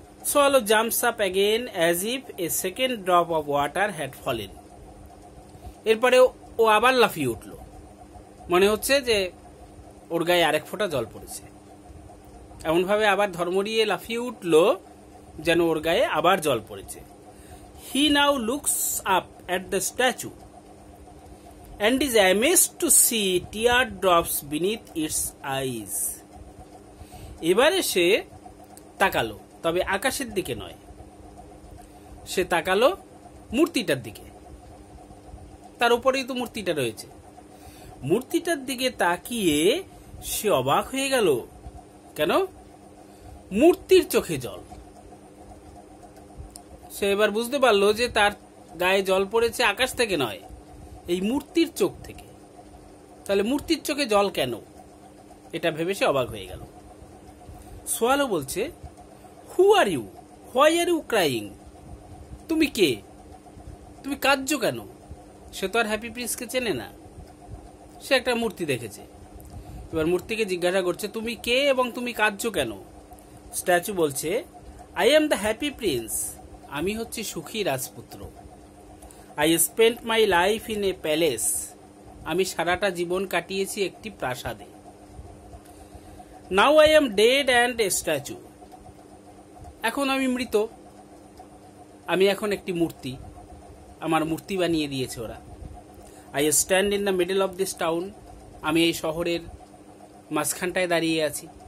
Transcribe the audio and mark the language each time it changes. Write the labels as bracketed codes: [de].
[en] Swallow jumps up again as if a second drop of water had fallen. [bn] এরপরে ও আবার লাফিয়ে উঠল, মনে হচ্ছে যে ওর গায়ে আরেক ফোঁটা জল পড়েছে। এমনভাবে আবার ধর্মরিয়ে লাফিয়ে উঠল যেন ওর গায়ে আবার জল পড়েছে। [en] He now looks up at the statue and is amazed to see teardrops beneath its eyes. [bn] এবারে সে তাকালো, তবে আকাশের দিকে নয়, সে তাকালো মূর্তিটার দিকে। তার উপরেই তো মূর্তিটা রয়েছে। মূর্তিটার দিকে তাকিয়ে সে অবাক হয়ে গেল। কেন? মূর্তির চোখে জল। সে এবার বুঝতে পারলো যে তার গায়ে জল পড়েছে আকাশ থেকে নয়, এই মূর্তির চোখ থেকে। তাহলে মূর্তির চোখে জল কেন, এটা ভেবে সে অবাক হয়ে গেল। [en] swallow [bn] বলছে, [en] Who are you, why are you crying? [bn] তুমি কে? তুমি কাঁদছো কেন? সে তো আর হ্যাপি প্রিন্সকে চেনে না, সে একটা মূর্তি দেখেছে। এবার মূর্তিকে জিজ্ঞাসা করছে, তুমি কে এবং তুমি কাঁদছো কেন? স্ট্যাচু বলছে, [en] I am the happy prince, [bn] আমি হচ্ছি সুখী রাজপুত্র। [en] I spent my life in a palace, [bn] আমি সারাটা জীবন কাটিয়েছি একটি প্রাসাদে। [en] Now I am dead and a statue, [bn] এখন আমি মৃত, আমি এখন একটি মূর্তি, আমার মূর্তি বানিয়ে দিয়েছে ওরা। [en] I stand in the middle of this town, [bn] আমি এই শহরের মাঝখানটায় দাঁড়িয়ে আছি।